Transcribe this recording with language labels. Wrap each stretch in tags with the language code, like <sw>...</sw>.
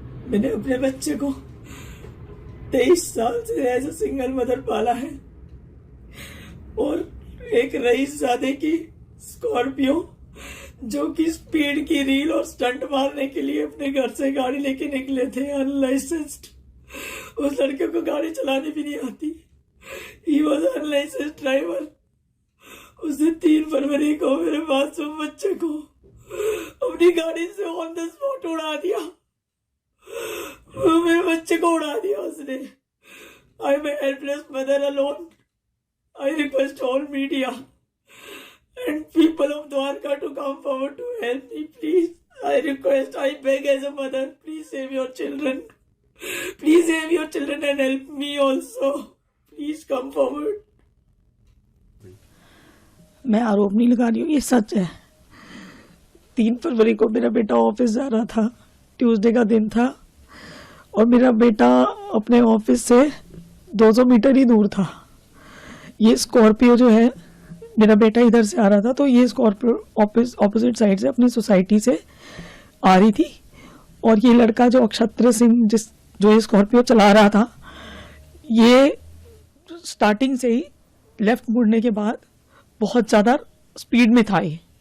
<hi>मैंने अपने बच्चे को 23 साल से</hi> <en>as a single mother</en> <hi>पाला है और एक रईसजादे की स्कॉर्पियो जो कि स्पीड की रील और स्टंट मारने के लिए अपने घर से गाड़ी लेके निकले थे अनलाइसेंस्ड। उस लड़के को गाड़ी चलानी भी नहीं आती।</hi> <en>He was unlicensed driver।</en> <hi>उसने 3 फरवरी को मेरे मासूम बच्चे को अपनी गाड़ी से</hi> <en>on the spot</en> <hi>उड़ा दिया। मेरे बच्चे को उड़ा दिया उसने।</hi> <en>I am a helpless mother alone। I request all media and people of Dwarka to come forward to help me, please। I request, I beg as a mother, please save your children। Please save your children and help me also। Please come forward।</en> <hi>मैं आरोप नहीं लगा रही हूँ, ये सच है। 3 फरवरी को मेरा बेटा ऑफिस जा रहा था, ट्यूसडे का दिन था, और मेरा बेटा अपने ऑफिस से 200 मीटर ही दूर था। ये स्कॉर्पियो जो है, मेरा बेटा इधर से आ रहा था, तो ये स्कॉर्पियो ऑपोजिट साइड से अपनी सोसाइटी से आ रही थी, और ये लड़का जो अक्षत्र सिंह जो ये स्कॉर्पियो चला रहा था, ये स्टार्टिंग से ही लेफ्ट मुड़ने के बाद बहुत ज़्यादा स्पीड में था ये।</hi>